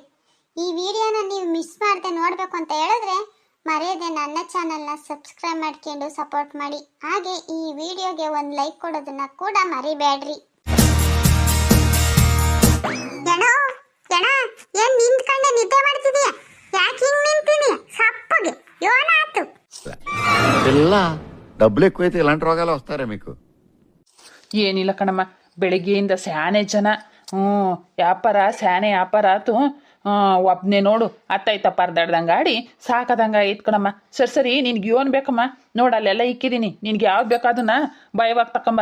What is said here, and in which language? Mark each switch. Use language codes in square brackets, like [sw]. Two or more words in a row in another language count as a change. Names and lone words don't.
[kn] ಈ ವಿಡಿಯೋನ ನೀವು ಮಿಸ್ ಮಾಡದೆ ನೋಡ್ಬೇಕು ಅಂತ ಹೇಳಿದ್ರೆ ಮರೆಯದೆ ನನ್ನ ಚಾನಲ್ನ ಸಬ್ಸ್ಕ್ರೈಬ್ ಮಾಡ್ಕೊಂಡು ಸಪೋರ್ಟ್ ಮಾಡಿ. ಹಾಗೆ ಈ ವಿಡಿಯೋಗೆ ಒಂದು ಲೈಕ್ ಕೊಡೋದನ್ನ ಕೂಡ ಮರಿಬೇಡ್ರಿ. ಏನ್ ನಿಂತ್ಕೊಂಡೆ ನಿದ್ದೆ ಮಾಡ್ತಿದೀಯ? ಯಾಕೆ ಹಿಂಗ್ ನಿಂತೀನಿ ಸಪ್ಪಗೆ? ಯೋನಾತು [te] ಎಲ್ಲ డబ్బులు ఎక్కువైతే ఇలాంటి రోగాలు వస్తారా మీకు? [kn] ಏನಿಲ್ಲ ಕಣಮ್ಮ, ಬೆಳಗ್ಗೆಯಿಂದ ಸ್ಯಾನೆ ಜನ. ವ್ಯಾಪಾರ ಆತು. ಒಬ್ಬನೇ ನೋಡು ಅತ್ತಾಯ್ತ ಪರದಾಡ್ದಂಗೆ ಆಡಿ ಸಾಕದಂಗೆ ಆಯ್ತು ಕಣಮ್ಮ. ಸರಿ ನಿನ್ಗೆ ಏನು ಬೇಕಮ್ಮ? ನೋಡು ಅಲ್ಲೆಲ್ಲ ಇಕ್ಕಿದ್ದೀನಿ, ನಿನ್ಗೆ ಯಾವ್ದು ಬೇಕಾದನ್ನ ಬಾಯಿವಾಗ ತಕೊಂಬ.